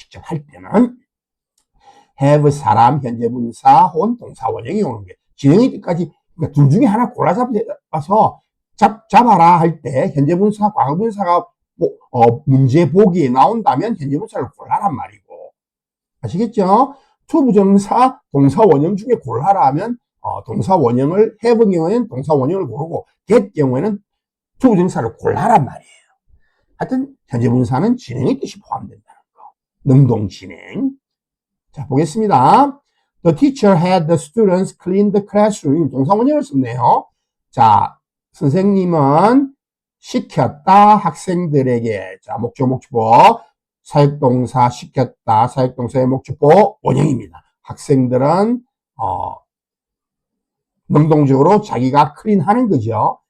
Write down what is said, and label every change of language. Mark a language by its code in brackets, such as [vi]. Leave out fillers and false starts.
[ko] 직접 할 때는 have 사람 현재 분사 혹은 동사 원형이 오는 게 진행의 뜻까지 그러니까 둘 중에 하나 골라잡아서 잡아라 할 때 현재 분사 과거 분사가 문제 보기에 나온다면 현재 분사를 골라란 말이고 아시겠죠? 투부정사 동사 원형 중에 골라라 하면 동사 원형을 have 경우에는 동사 원형을 고르고 get 경우에는 투부정사를 골라란 말이에요. 하여튼 현재 분사는 진행의 뜻이 포함된다는 거. 능동 진행. 자, 보겠습니다. [en] The teacher had the students clean the classroom. [ko] 동사 원형을 썼네요. 자, 선생님은 시켰다 학생들에게. 자, 목적보 사역동사 시켰다 사역동사의 목적보 원형입니다. 학생들은 능동적으로 자기가 클린하는 거죠.